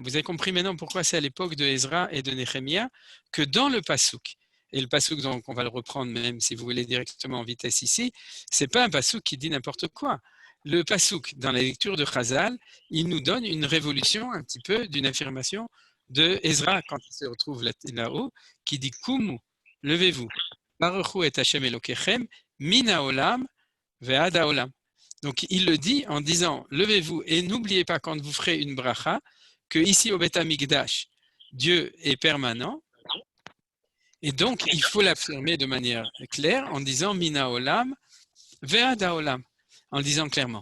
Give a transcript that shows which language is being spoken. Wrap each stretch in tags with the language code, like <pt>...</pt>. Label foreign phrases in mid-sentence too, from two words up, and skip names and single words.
<fr>Vous avez compris maintenant pourquoi c'est à l'époque de Ezra et de Néhémia que dans le Passouk, et le Passouk, donc on va le reprendre même si vous voulez directement en vitesse ici, c'est pas un Passouk qui dit n'importe quoi. Le Passouk, dans la lecture de Chazal, il nous donne une révolution un petit peu d'une affirmation de Ezra quand il se retrouve là-haut, qui dit Kumu, levez-vous,</fr> <he>ברכו את השם אלוקיכם מן העולם ועד העולם.</he> <fr>Donc, il le dit en disant, levez-vous et n'oubliez pas quand vous ferez une bracha, que ici au Beth Amikdash, Dieu est permanent. Et donc, il faut l'affirmer de manière claire en disant,</fr> <he>מן העולם ועד העולם,</he> <fr>en le disant clairement.</fr>